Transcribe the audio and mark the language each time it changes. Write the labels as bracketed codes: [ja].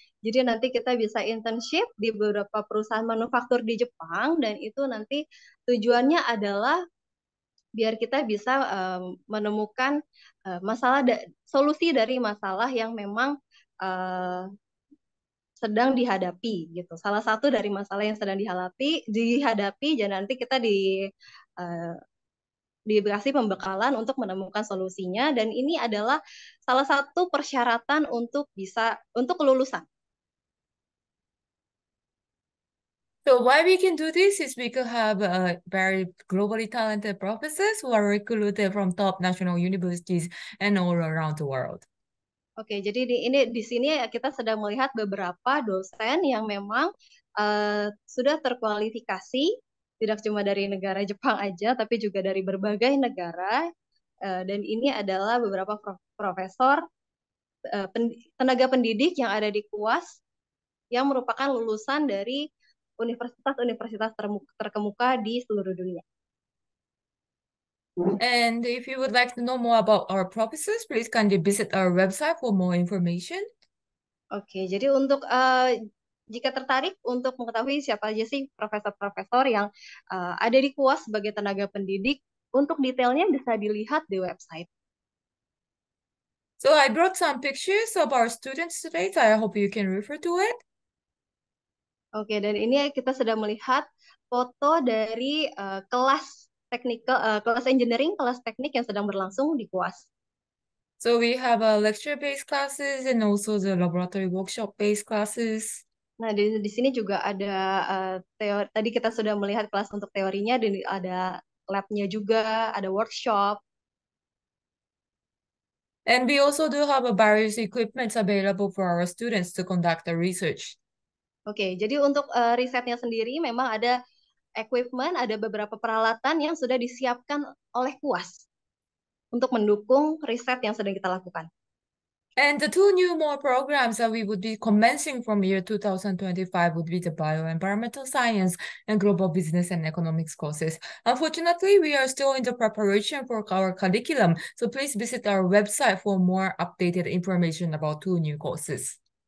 [id] Jadi nanti kita bisa internship di beberapa perusahaan manufaktur di Jepang dan itu nanti tujuannya adalah biar kita bisa menemukan solusi dari masalah yang memang uh, sedang dihadapi gitu. Salah satu dari masalah yang sedang dihadapi dan nanti kita uh, dikasih pembekalan untuk menemukan solusinya dan ini adalah salah satu persyaratan untuk kelulusan. [en] So why we can do this is we could have very globally talented professors who are recruited from top national universities and all around the world. [id] Oke, jadi di sini kita sedang melihat beberapa dosen yang memang sudah terkualifikasi, tidak cuma dari negara Jepang aja, tapi juga dari berbagai negara. Dan ini adalah beberapa profesor, tenaga pendidik yang ada di KUAS, yang merupakan lulusan dari universitas-universitas terkemuka di seluruh dunia. [en] And if you would like to know more about our professors, please kindly visit our website for more information. [id] Oke, jadi jika tertarik untuk mengetahui siapa aja sih profesor-profesor yang ada di KUAS sebagai tenaga pendidik, untuk detailnya bisa dilihat di website. [en] So I brought some pictures of our students today, so I hope you can refer to it. [id] Oke, dan ini kita sudah melihat foto dari kelas engineering, kelas teknik yang sedang berlangsung di KUAS. [en] So we have lecture-based classes and also the laboratory workshop-based classes. [id] Nah, di sini juga ada teori. Tadi kita sudah melihat kelas untuk teorinya, dan ada lab-nya juga, ada workshop. [en] And we also do have various equipments available for our students to conduct the research. [id] Oke, jadi untuk risetnya sendiri memang ada equipment, ada beberapa peralatan yang sudah disiapkan oleh KUAS untuk mendukung riset yang sedang kita lakukan. [en] And the two more programs that we would be commencing from year 2025 would be the bioenvironmental science and global business and economics courses. Unfortunately, we are still in the preparation for our curriculum, so please visit our website for more updated information about two new courses.